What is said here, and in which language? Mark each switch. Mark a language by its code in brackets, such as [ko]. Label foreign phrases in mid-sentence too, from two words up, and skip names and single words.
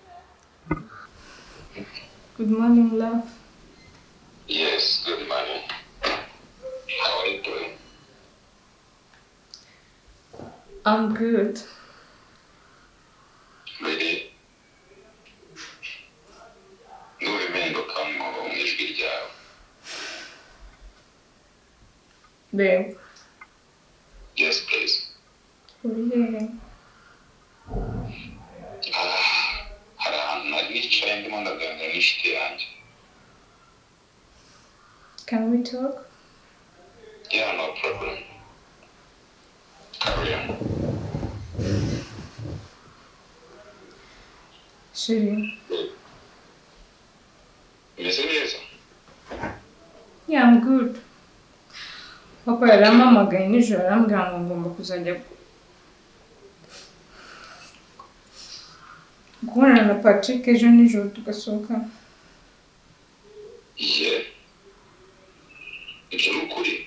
[en] Good morning, love. Yes, good morning. How are you doing? I'm good. Really? [rw] Nubimenduka mu ijwi ryawe. [en] Babe. Yes, please. [rw] Uri hehe? Hari ahantu nari nicaye ndimo ndaganira n'inshuti yanjye. [en] Can we talk? Yeah, no problem. Carry on. [rw] Shiri. Umeze neza? [en] Yeah, I'm good. [rw] Papa yarampamagaye nijoro arambwira ngo ngomba kuzajya guhorana na Patrick ejo nijoro tugasohoka. [en] Yeah. [rw] Ibyo ni ukuri.